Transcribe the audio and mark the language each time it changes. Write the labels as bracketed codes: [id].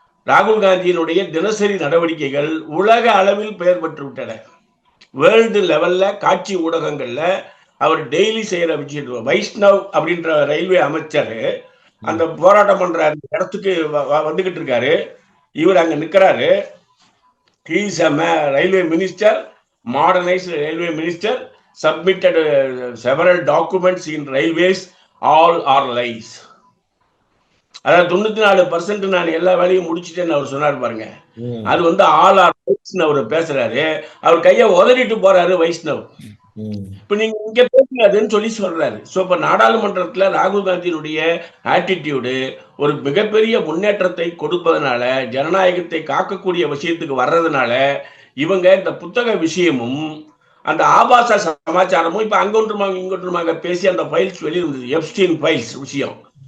[ta] ராகுல் காந்தியினுடைய தினசரி நடவடிக்கைகள் உலக அளவில் பெயர் பெற்று விட்டன. வேர்ல்டு லெவல்ல காட்சி ஊடகங்கள்ல அவர் டெய்லி செய்யற விஷயம். வைஷ்ணவ் அப்படின்ற ரயில்வே அமைச்சர் அந்த போராட்டம் பண்ற இடத்துக்கு வந்துகிட்டு இருக்காரு. இவர் அங்க நிக்கிறாரு. [en] He is a railway minister, modernized railway minister, submitted several documents in railways, all are lies. [ta] அதாவது 94% நான் எல்லா வேலையும் முடிச்சுட்டேன்னு அவர் சொன்னார் பாருங்க. அது வந்து ஆல் ஆர் லைஸ்ன்னு அவர் பேசுறாரு. அவர் கையை உதறிட்டு போறாரு வைஷ்ணவ். இப்ப நீங்க இங்க பேசுறதுன்னு சொல்லி சொல்றாரு. சோ இப்ப நாடாளுமன்றத்துல ராகுல் காந்தியினுடைய ஆட்டிடியூடு ஒரு மிகப்பெரிய முன்னேற்றத்தை கொடுப்பதனால, ஜனநாயகத்தை காக்கக்கூடிய விஷயத்துக்கு வர்றதுனால இவங்க இந்த புத்தக விஷயமும் அந்த ஆபாச சமாச்சாரமும் இப்ப அங்கொன்றுமாக இங்கொன்றுமாக பேசி அந்த ஃபைல்ஸ் வெளியிருந்தது, எப்ஸ்டீன் ஃபைல்ஸ் விஷயம்.